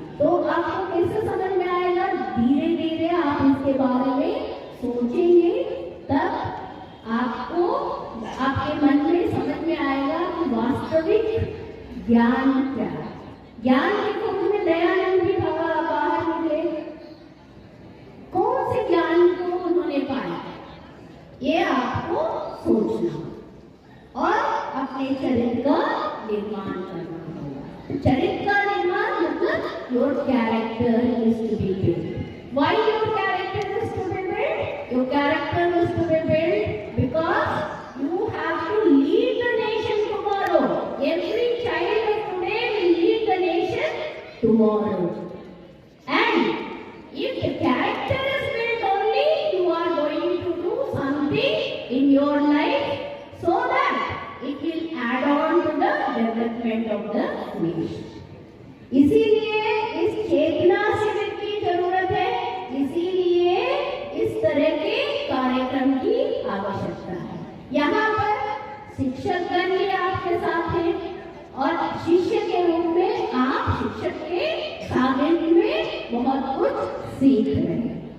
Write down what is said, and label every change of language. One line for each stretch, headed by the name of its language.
Hindi: तो आपको कैसे समझ में आएगा? धीरे धीरे आप इसके बारे में सोचेंगे, तब आपको आपके मन में समझ में आएगा कि वास्तविक ज्ञान क्या है। ज्ञान के कुंभ में दयानंद भी बाहर निकले। कौन से ज्ञान को उन्होंने पाया, ये आपको सोचना और अपने चरित्र का निर्माण करना होगा। चरित्र का निर्माण मतलब
English: your character is to be built. Why your character is to be built? Your character is to be built because you have to lead the nation tomorrow. Every child of today will lead the nation tomorrow. And if the character is built only, you are going to do something in your life so that it will add on to the development of the nation.
Hindi: इसीलिए इस चेतना शिविर की जरूरत है, इसीलिए इस तरह के कार्यक्रम की आवश्यकता है। यहाँ पर शिक्षकगण भी आपके साथ हैं और शिष्य के रूप में आप शिक्षक के सानिध्य में बहुत कुछ सीख रहे हैं।